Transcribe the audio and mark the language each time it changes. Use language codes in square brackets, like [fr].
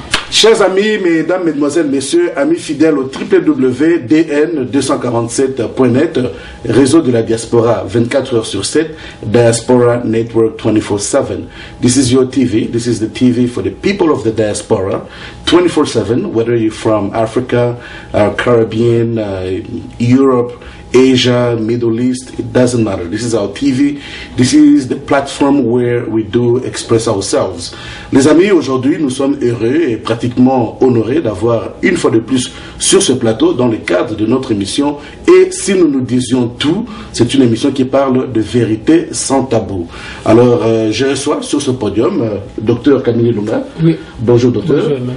[fr] Chers amis, mesdames, mesdemoiselles, messieurs, amis fidèles au www.dn247.net, réseau de la diaspora 24 heures sur 7, Diaspora Network 24/7. [en] This is your TV. This is the TV for the people of the diaspora 24/7, whether you're from Africa, Caribbean, Europe, Asia, Middle East, it doesn't matter. This is our TV. This is the platform where we do express ourselves. [fr] Les amis, aujourd'hui, nous sommes heureux et pratiquement honorés d'avoir une fois de plus sur ce plateau dans le cadre de notre émission. Et si nous nous disions tout, c'est une émission qui parle de vérité sans tabou. Alors, je reçois sur ce podium Dr Camille Lunga. Oui. Bonjour, docteur. Bonjour.